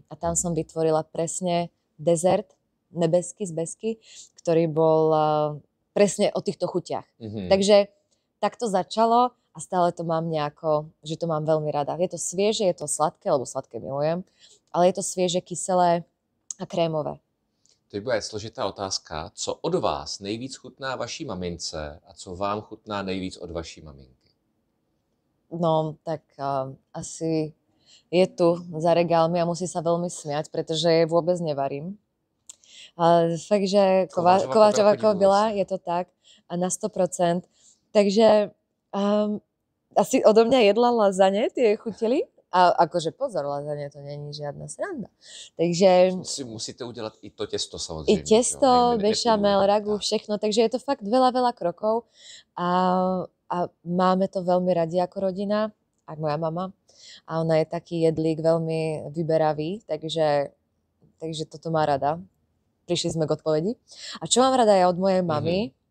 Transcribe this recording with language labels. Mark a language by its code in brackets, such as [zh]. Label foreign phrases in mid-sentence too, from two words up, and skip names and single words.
[sk] A tam som vytvorila presne dezert, nebeský z besky, ktorý bol presne o týchto chutiach. Takže tak to začalo a stále to mám nejako, že to mám veľmi rada. Je to svieže, je to sladké, lebo sladké milujem, ale je to svieže, kyselé a krémové. [cs] To bude složitá otázka. Co od vás nejvíc chutná vaší mamince a co vám chutná nejvíc od vaší maminky? [sk] No, tak asi je tu za regálmi a musí sa veľmi smiať, pretože jej vôbec nevarím. Fakt, že Kováčová byla, je to tak, a na 100%. Takže asi odo mňa jedla lazane, tie chutili. A akože pozor, lazanie to není žiadna sranda. Takže... [cs] Musíte udělat i to těsto samozřejmě. I těsto, bešamel, ragu, všechno. [sk] Takže je to fakt veľa krokov. A máme to veľmi radi ako rodina, aj moja mama. A ona je taký jedlík veľmi vyberavý, takže toto má rada. Prišli sme k odpovedi. A čo mám rada ja od mojej mamy?